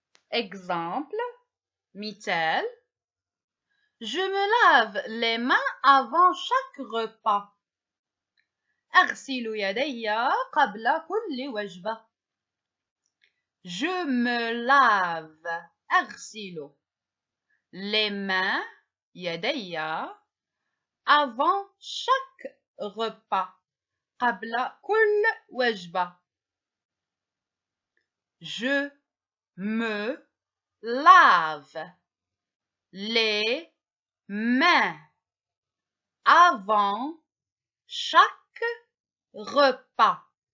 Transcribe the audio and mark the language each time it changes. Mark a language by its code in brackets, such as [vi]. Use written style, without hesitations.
[fr] Exemple, مثال. Je me lave les mains avant chaque repas. [ar] أغسل يدي قبل كل وجبة. [fr] Je me lave أغسل les mains [ar] يدي [fr] avant chaque repas [ar] قبل كل وجبة. [fr] Je me lave les mains avant chaque repas.